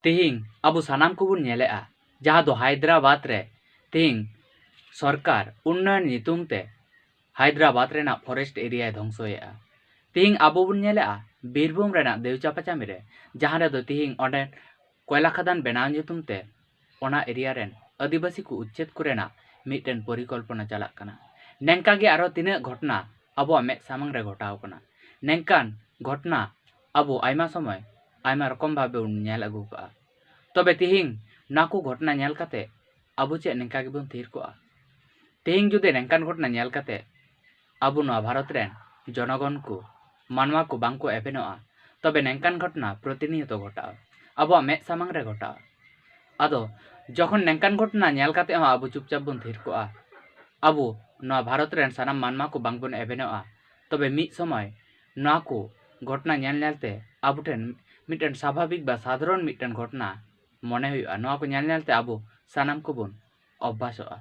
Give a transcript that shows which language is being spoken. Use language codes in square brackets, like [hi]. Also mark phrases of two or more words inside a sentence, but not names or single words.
[sat] तिहिंग अबो सानाम को बुन नेलेआ जहां दो हैदराबाद रे तिहिंग सरकार उन्नयन नितुम ते हैदराबाद रेना फॉरेस्ट एरिया ध्वंसोएआ। तिहिंग अबो बुन नेलेआ बीरभूम रेना देवचापाचामी रे जहां रे दो तिहिंग ओंडे कोयला खदान बनाव नितुम ते ओना एरिया रेन आदिवासी को उच्छेद कुरेना मिटन परिकल्पना चालक कना। नेंका गे आरो तिना घटना अबो में सामंग रे घटाव कना। नेंकान घटना अबो आयमा समय आयमा रकम भाबे नेल अगु का। तबे तिहिंग नाकू घटना नेल काते अबो चे नेंका गे बन थीर कोआ। तिहिंग जुदे नेंकान घटना नेल काते अबो नवा भारत रेन जनगण को मानवा को बांको एबेनोआ तबे नेंकान घटना प्रतिनियत घटाव अबो में सामंग रे घटाव। आदो जखन नेंकान घटना नेल काते अबो चुपचाप बन थीर कोआ अबो नवा भारत रेन सानाम मानवा को बांग बन एबेनोआ तबे मिद समय नवा को घटना नेल नेलते अबो ठेन मिटन स्वाभाविक बा साधारण मिटन घटना मने हुआ नवा को नेल नेलते अबो सानाम को बन अभ्यासोआ।